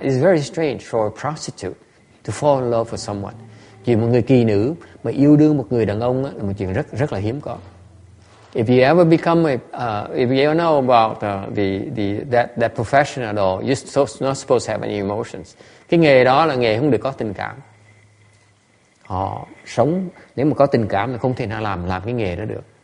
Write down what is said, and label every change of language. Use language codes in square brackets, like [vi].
[en] It's very strange for a prostitute to fall in love with someone. [vi] Chuyện một người kỳ nữ mà yêu đương một người đàn ông là một chuyện rất là hiếm có. [en] If you ever become if you ever know about that profession at all, you're not supposed to have any emotions. [vi] Cái nghề đó là nghề không được có tình cảm. Họ sống nếu mà có tình cảm thì không thể nào làm cái nghề đó được.